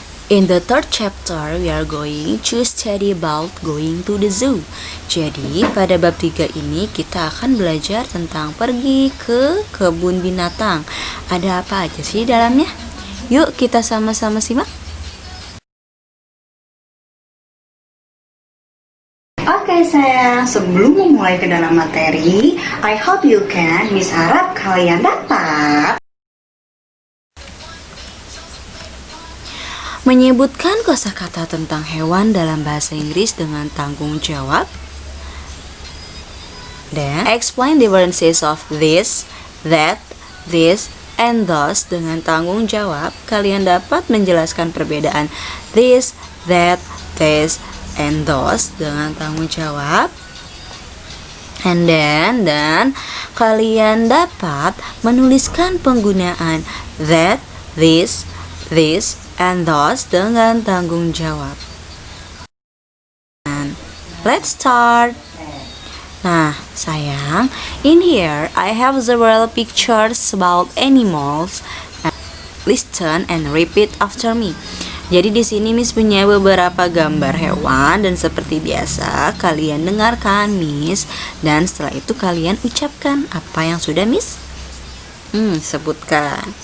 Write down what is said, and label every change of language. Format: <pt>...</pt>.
<en>In the third chapter, we are going to study about going to the zoo.</en> <id>Jadi, pada bab 3 ini kita akan belajar tentang pergi ke kebun binatang. Ada apa aja sih di dalamnya? Yuk kita sama-sama simak. Oke sayang, sebelum memulai ke dalam materi,</id> <en>I hope you can,</en> <id>Miss harap kalian dapat menyebutkan kosakata tentang hewan dalam bahasa Inggris dengan tanggung jawab.</id> <en>Dan explain differences of this, that, this, and those</en> <id>dengan tanggung jawab. Kalian dapat menjelaskan perbedaan this, that, this, and those dengan tanggung jawab. And dan kalian dapat menuliskan penggunaan that, this, and those dengan tanggung jawab.</id> <en>And let's start. Nah, sayang, in here I have several pictures about animals. Listen and repeat after me.</en> <id>Jadi di sini Miss punya beberapa gambar hewan dan seperti biasa kalian dengarkan Miss dan setelah itu kalian ucapkan apa yang sudah Miss sebutkan.</id>